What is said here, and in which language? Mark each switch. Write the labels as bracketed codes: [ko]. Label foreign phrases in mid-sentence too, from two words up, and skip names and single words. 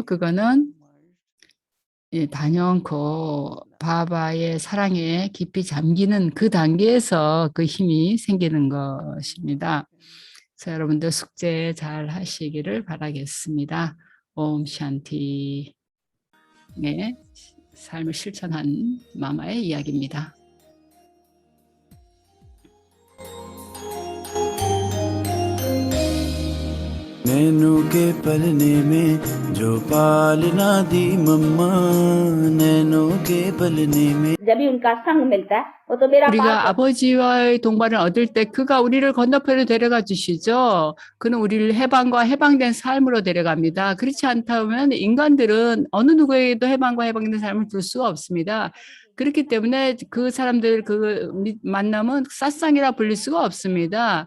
[ko] 그거는 단연코 바바의 사랑에 깊이 잠기는 그 단계에서 그 힘이 생기는 것입니다. 그래서 여러분들 숙제 잘 하시기를 바라겠습니다. 옴 샨티. 네, 삶을 실천한 마마의 이야기입니다. [hi] नैनों के पलने में जो पालना दी मम्मा नैनों के पलने में जब भी उनका संग मिलता है वो तो मेरा [ko] 우리가 [hi] पास [ko] 아버지와의 동반을 얻을 때 그가 우리를 건너편으로 데려가 주시죠. 그는 우리를 해방과 해방된 삶으로 데려갑니다. 그렇지 않다면 인간들은 어느 누구에게도 해방과 해방된 삶을 줄 수가 없습니다. 그렇기 때문에 그 사람들 그 만남은 사상이라 불릴 수가 없습니다.